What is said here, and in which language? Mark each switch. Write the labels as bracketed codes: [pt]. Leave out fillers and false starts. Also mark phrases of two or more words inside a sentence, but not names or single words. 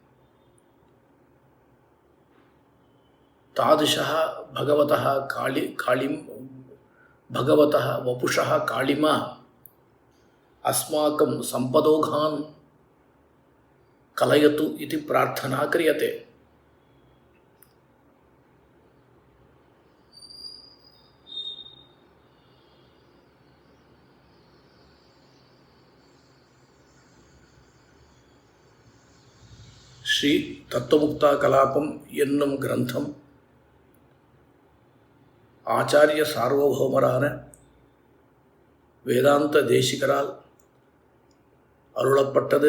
[sa] तादृशः भगवतः वपुषः कालिमा अस्माकं सम्पदोघान् कलयतु इति प्रार्थना क्रियते। [ta] ஸ்ரீ தத்துவமுக்தா கலாபம் என்னும் கிரந்தம் ஆச்சாரிய சார்வபௌமரான வேதாந்த தேசிகரால் அருளப்பட்டது.